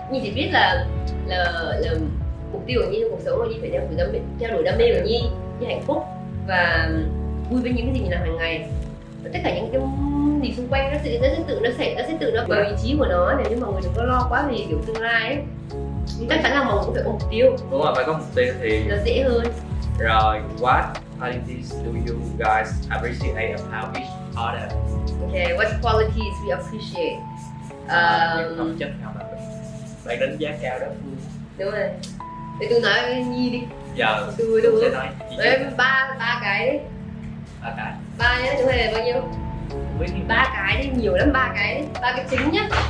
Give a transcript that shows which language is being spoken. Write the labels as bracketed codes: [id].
[vi] Nhi chỉ biết là mục tiêu của Nhi trong cuộc sống là Nhi phải theo đuổi đam mê của Nhi hạnh phúc và vui với những cái gì mình làm hàng ngày, và tất cả những cái gì xung quanh nó sẽ tự nó vào vị trí của nó. Nếu như mà người đừng có lo quá về kiểu tương lai ấy, chắc chắn là mọi người cũng phải có mục tiêu. Đúng rồi, phải có mục tiêu thì nó dễ hơn. [en] Rồi, what qualities do you guys appreciate about each other? Okay, what qualities we appreciate? [vi] Những phẩm chất nào mà bạn đánh giá cao đối phương? Đúng rồi. Để tôi nói với Nhi đi. Giờ tôi sẽ nói đấy, ba cái đấy. Ba nhá, chúng mày bao nhiêu? Ba cái đi, nhiều lắm, ba cái chính nhá.